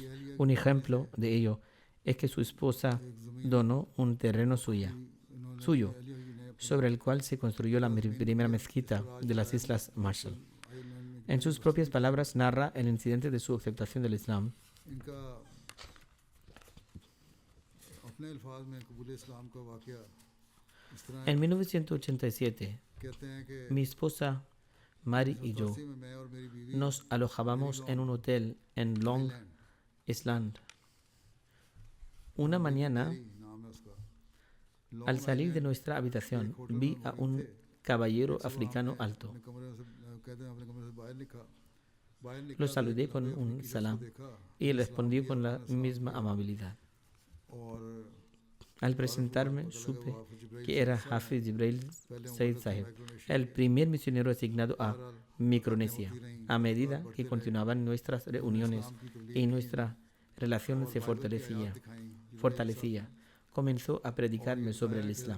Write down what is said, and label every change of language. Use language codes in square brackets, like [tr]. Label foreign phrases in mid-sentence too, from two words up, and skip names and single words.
[es] Un ejemplo de ello es que su esposa donó un terreno suyo, sobre el cual se construyó la primera mezquita de las Islas Marshall. En sus propias palabras narra el incidente de su aceptación del Islam [ur] اپنے الفاظ میں قبولِ اسلام کا واقعہ اس طرح [es] En 1987, [ur] کہتے ہیں کہ [es] mi esposa Mari y yo [ur] فارسی میں میں اور میری بیوی [es] nos alojábamos en un hotel en Long Island. Una mañana, [ur] نام ہے اس کا [es] al salir de nuestra habitación, vi a un caballero africano alto. [ur] اپنے کمرے سے کہتے ہیں اپنے کمرے سے باہر نکلا [es] Lo saludé con un salam y él respondió con la misma amabilidad. [ur] और [es] Al presentarme, supe que era Hafiz Jibril Said Sahib, el primer misionero asignado a Micronesia. A medida que continuaban nuestras reuniones y nuestra relación se fortalecía, comenzó a predicarme sobre el Islam.